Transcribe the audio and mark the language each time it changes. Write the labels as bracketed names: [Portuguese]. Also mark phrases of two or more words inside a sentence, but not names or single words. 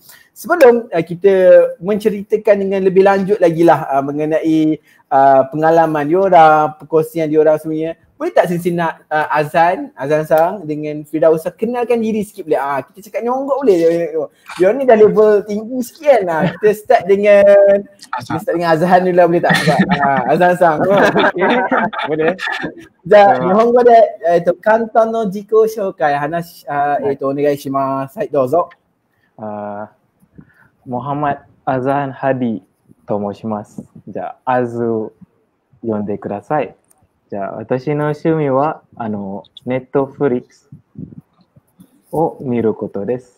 [Malay] Sebelum kita menceritakan dengan lebih lanjut lagi lah mengenai pengalaman diorang, perkongsian diorang semuanya, boleh tak Sensei nak Azan sang dengan Firdausa kenalkan diri sikit boleh? Kita cakap nyonggok boleh? Diorang ni dah level tinggi sikit kan? Kita start dengan Azan dulu lah, boleh tak? Azan sang. Boleh. [Japanese] 日本語で かんたの 自己紹介 話 お願いします。はい、どうぞ. Muhammad Azan Hadi tomoshimasu. じゃあ、Azu 呼んでください。じゃあ、私の趣味は、Netflix を見ることです。